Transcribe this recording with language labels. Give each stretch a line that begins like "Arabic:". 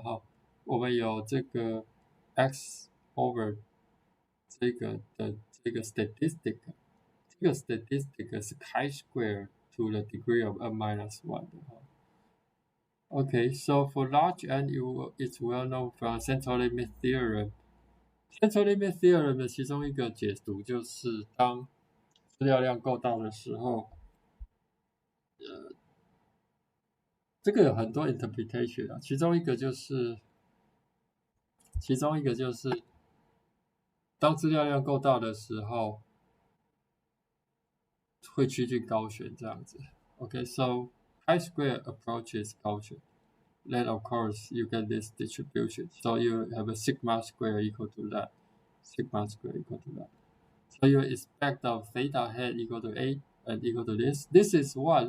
Chinese: 哈，我们有这个 X over 这个 statistic，这个 statistic 是
English: chi-square to the degree of n minus one
Chinese: 的哈。
English: Okay, so for large n, it's well known from central limit theorem.
Chinese: Central limit theorem 的其中一个解读就是，当资料量够大的时候，这个有很多 interpretation 啊，其中一个就是，当资料量够大的时候，会趋近高悬这样子。
English: Okay, so chi-square approach is Gaussian. Then of course you get this distribution. So you have a sigma square equal to that. Sigma square equal to that. So you expect of theta hat equal to A and equal to this. This is what?